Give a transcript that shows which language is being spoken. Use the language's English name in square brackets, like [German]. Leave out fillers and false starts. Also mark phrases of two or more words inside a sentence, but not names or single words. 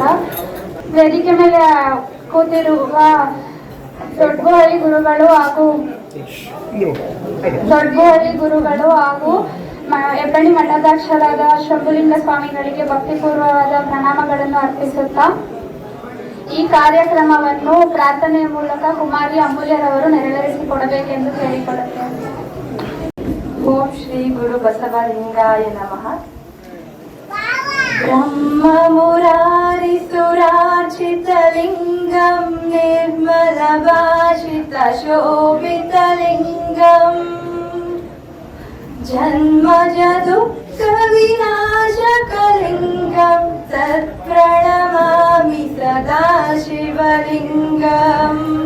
[Kannada] ವೇದಿಕೆ ಮೇಲೆ ಕೂತಿರುವ ದೊಡ್ಡಹಳ್ಳಿ ಗುರುಗಳು ಹಾಗೂ ಹೆಬ್ಬಳ್ಳಿ ಮಠಾಧ್ಯಕ್ಷರಾದ ಶಂಭುಲಿಂಗ ಸ್ವಾಮಿಗಳಿಗೆ ಭಕ್ತಿಪೂರ್ವವಾದ ಪ್ರಣಾಮಗಳನ್ನು ಅರ್ಪಿಸುತ್ತಾ ಈ ಕಾರ್ಯಕ್ರಮವನ್ನು ಪ್ರಾರ್ಥನೆಯ ಮೂಲಕ ಕುಮಾರಿ ಅಮೂಲ್ಯರವರು ನೆರವೇರಿಸಿಕೊಡಬೇಕೆಂದು ಕೇಳಿಕೊಳ್ಳುತ್ತೇನೆ. [Sanskrit] ಓಂ ಶ್ರೀ ಗುರು ಬಸವಲಿಂಗಾಯ ನಮಃ. ಬ್ರಹ್ಮ ಮುರಾರಿ ಸುರಾರ್ಚಿತ ಲಿಂಗಂ ನಿರ್ಮಲ ಭಾಷಿತ ಶೋಭಿತ ಲಿಂಗಂ ಜನ್ಮಜ ದುಃಖ ವಿನಾಶಕ ಲಿಂಗಂ ತತ್ಪ್ರಣಮಾಮಿ ಸದಾ ಶಿವಲಿಂಗಂ